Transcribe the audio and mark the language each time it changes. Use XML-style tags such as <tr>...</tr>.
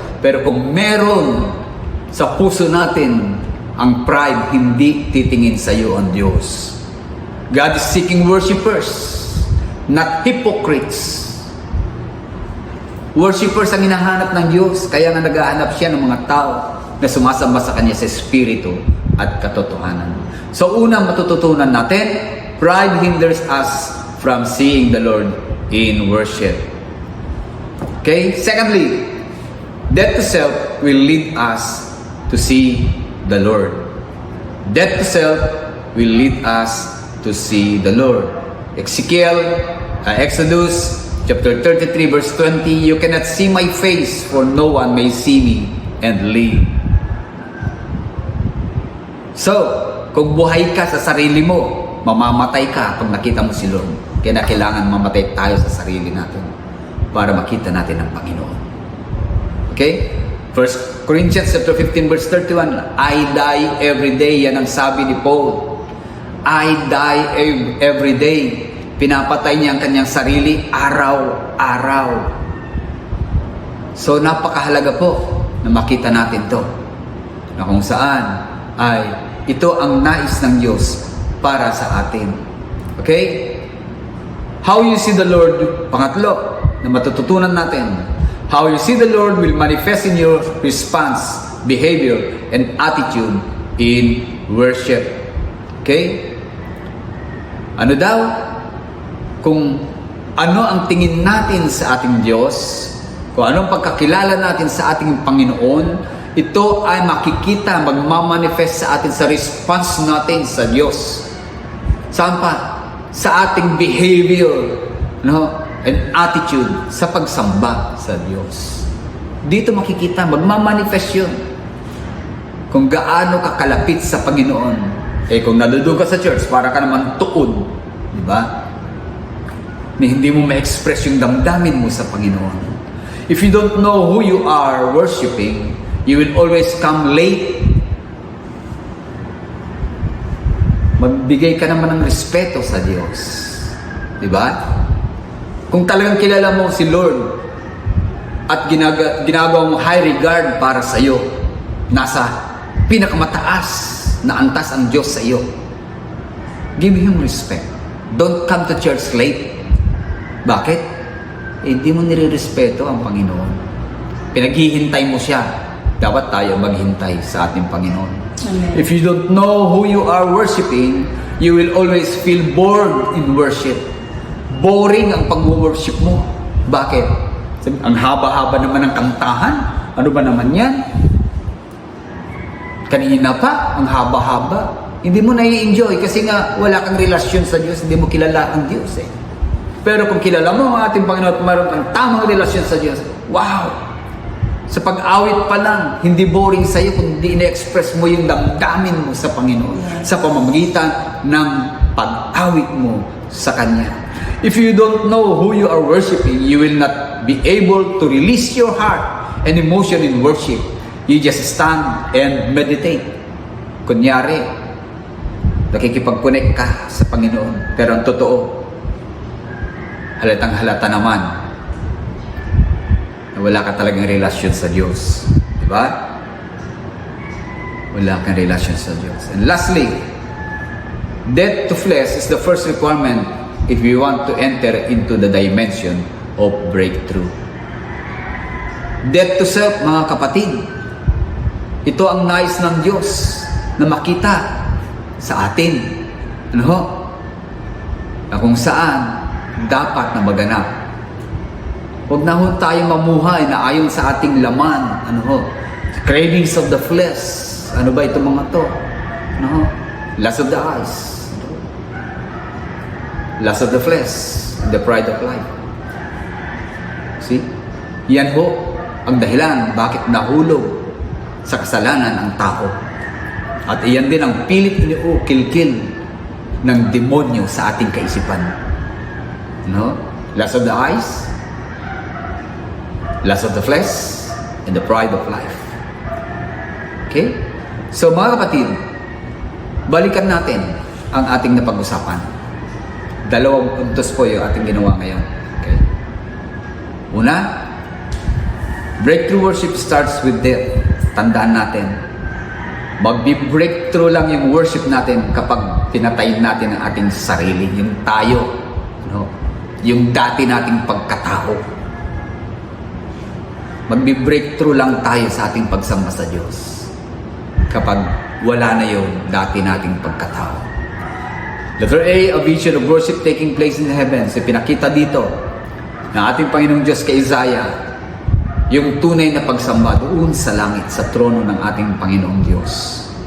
<tl>Pero kung meron sa puso natin ang pride, hindi titingin sa iyo ang Diyos.</tl> <en>God is seeking worshipers, not hypocrites.</en> <tl>Worshippers ang hinahanap ng Diyos, kaya nga naghahanap siya ng mga tao na sumasamba sa Kanya sa Espiritu at katotohanan. So unang matututunan natin,</tl> <en>pride hinders us from seeing the Lord in worship. Okay? Secondly, death to self will lead us to see the Lord. Death to self will lead us to see the Lord. Exodus chapter 33 verse 20, you cannot see my face, for no one may see me and live.</en> <tl>So, kung buhay ka sa sarili mo, mamamatay ka pag nakita mo si Lord. Kaya kailangan mamatay tayo sa sarili natin para makita natin ang Panginoon.</tl> <en>Okay? 1 Corinthians chapter 15 verse 31, I die every day.</en> <tl>Yan ang sabi ni Paul.</tl> <en>I die every day.</en> <tl>Pinapatay niya ang kanyang sarili araw-araw. So napakahalaga po na makita natin to, na kung saan ay ito ang nais ng Diyos para sa atin.</tl> <en>Okay? How you see the Lord,</en> <tl>pangatlo, na matututunan natin.</tl> <en>How you see the Lord will manifest in your response, behavior, and attitude in worship.</en> <tl>Okay? Ano daw? Kung ano ang tingin natin sa ating Diyos, kung anong pagkakilala natin sa ating Panginoon, ito ay makikita, magmamanifest sa atin sa response natin sa Diyos. Saan pa? Sa ating behavior, and attitude sa pagsamba sa Diyos. Dito makikita, magmamanifest yun. kung gaano ka kalapit sa Panginoon. Eh kung naduduga sa church, para ka naman tuon. Di ba? Hindi mo ma-express yung damdamin mo sa Panginoon.</tl> <en>If you don't know who you are worshiping, you will always come late.</en> <tl>Magbigay ka naman ng respeto sa Diyos. Di ba? Kung talagang kilala mo si Lord at ginagawa mo high regard para sa iyo, nasa pinakamataas na antas ang Diyos sa iyo,</tl> <en>give Him respect. Don't come to church late.</en> <tl>Bakit? Hindi mo nire-respeto ang Panginoon. Pinaghihintay mo siya. Dapat tayo maghintay sa ating Panginoon. Amen.</tl> <en>If you don't know who you are worshiping, you will always feel bored in worship.</en> <tl>Boring ang pag-worship mo. Bakit? Ang haba-haba naman ng kantahan. Ano ba naman yan? Kanina pa, ang haba-haba. Hindi mo nai-enjoy kasi nga wala kang relasyon sa Diyos. Hindi mo kilala ang Diyos eh. Pero kung kilala mo ang ating Panginoon at mayroon kang tamang relasyon sa Diyos, wow! Sa pag-awit pa lang, hindi boring sa iyo kung hindi ina-express mo yung damdamin mo sa Panginoon sa pamamagitan ng pag-awit mo sa Kanya.</tl> <en>If you don't know who you are worshiping, you will not be able to release your heart and emotion in worship. You just stand and meditate.</en> <tl>Kunyari, nakikipag-connect ka sa Panginoon. Pero ang totoo, halatang halata naman na wala ka talagang relasyon sa Diyos. Diba? Wala kang relasyon sa Diyos.</tl> <en>And lastly, death to flesh is the first requirement if you want to enter into the dimension of breakthrough. Death to self,</en> <tl>mga kapatid. Ito ang nais ng Diyos na makita sa atin. Ano ho? Na kung saan dapat na maganap. Huwag na ho tayo mamuhay na ayon sa ating laman. Ano ho?</tl> <en>Cravings of the flesh.</en> <tl>Ano ba itong mga to? Ano ho?</tl> <en>Lust of the eyes. Lust of the flesh. The pride of life. See?</en> <tl>Yan ho ang dahilan bakit nahulog sa kasalanan ang tao. At iyan din ang pilit iniukil-kil ng demonyo sa ating kaisipan. No?</tl> <en>Lust of the eyes, lust of the flesh, and the pride of life. Okay?</en> <tl>So mga kapatid, balikan natin ang ating napag-usapan. Dalawang puntos po yung ating ginawa ngayon. Okay?</tl> <en>Una, breakthrough worship starts with death.</en> <tl>Tandaan natin, magbi-breakthrough lang yung worship natin kapag pinatayin natin ang ating sarili, yung tayo, no? Yung dati nating pagkatao. Magbi-breakthrough lang tayo sa ating pagsamba sa Diyos kapag wala na yung dati nating pagkatao.</tl> <en>Letter A, a vision of worship taking place in the heavens.</en> <tl>Pinakita dito na ating Panginoong Diyos kay Isaiah yung tunay na pagsamba doon sa langit, sa trono ng ating Panginoong Diyos.</tl>